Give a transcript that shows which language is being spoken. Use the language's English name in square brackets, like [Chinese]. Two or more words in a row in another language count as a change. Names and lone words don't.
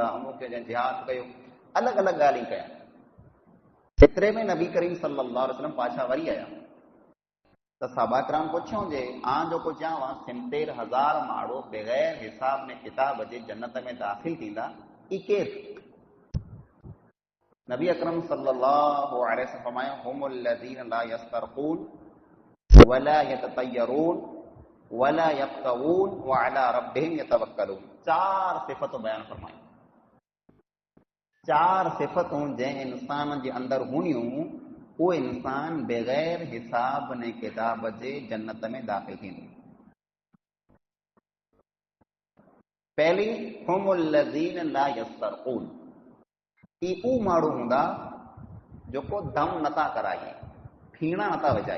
[Sindhi] अमुक जंहिं जिहाद कयो, अलॻि अलॻि ॻाल्हियूं कया। एतिरे में नबी करीम [Arabic] صلى الله عليه وسلم [Sindhi] पाछा वरी आया त सहाबा किराम पुछियो जे आं जेको चवां 70,000 माण्हू बग़ैर हिसाब ने किताब जे जन्नत में दाख़िल थींदा, ई केरु? [Arabic] نبي أكرم صلى الله عليه وسلم फरमायो هم الذين لا يسترقون ولا يتطيرون ولا يبتغون وعلى ربهم يتوكلون. [Sindhi] 4 सिफ़तूं बयान फरमायूं। 4 सिफ़तूं जंहिं इंसान जे अंदरि हूंदियूं, उहो इंसान बग़ैर हिसाब ने किताब जे जन्नत में दाख़िल थींदो। पहली [Arabic] هم الذين لا يسترقون, [Sindhi] ई ऊ माण्हू हूंदा जेको दम नथा कराए, फीणा नथा विझाए।